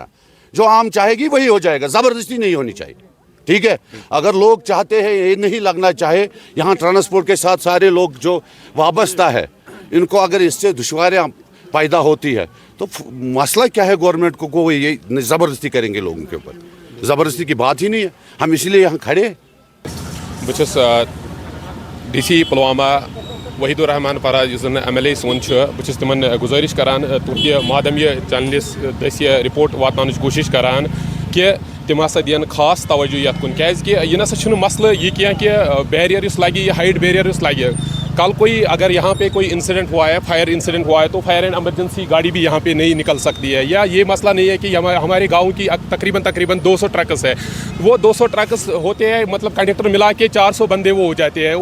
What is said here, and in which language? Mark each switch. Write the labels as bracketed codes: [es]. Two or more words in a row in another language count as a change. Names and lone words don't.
[ur] جو عام چاہے گی وہی ہو جائے گا, زبردستی نہیں ہونی چاہیے. ٹھیک ہے, اگر لوگ چاہتے ہیں یہ نہیں لگنا چاہے, یہاں ٹرانسپورٹ کے ساتھ سارے لوگ جو وابستہ ہے ان کو اگر اس سے دشواریاں پیدا ہوتی ہے تو مسئلہ کیا ہے گورنمنٹ کو یہ زبردستی کریں گے لوگوں کے اوپر, زبردستی کی بات ہی نہیں ہے. ہم اس لیے یہاں کھڑے. [ks] بس ڈی سی پلوامہ وحید الرحمان پرا اس ایم ایل اے سون بس تمن گزارش کران تہندِ مادم یہ چینلس دس یہ رپورٹ واتن کوشش کران کہ تم ہسا دین خاص توجہ یت کن کیازکہ یہ نسا مسئلہ یہ کینٛہہ کہ بیریئر اس لگہ یہ ہائٹ بیریئر اس لگہ. [ur] کل کوئی اگر یہاں پہ کوئی انسیڈنٹ ہوا ہے, فائر انسیڈنٹ ہوا ہے, تو فائر اینڈ ایمرجنسی گاڑی بھی یہاں پہ نہیں نکل سکتی ہے. یا یہ مسئلہ نہیں ہے کہ ہمارے گاؤں کی تقریباً 200 ٹرکس ہے, وہ 200 ٹرکس ہوتے ہیں, مطلب کنڈکٹر ملا کے 400 بندے وہ ہو جاتے ہیں.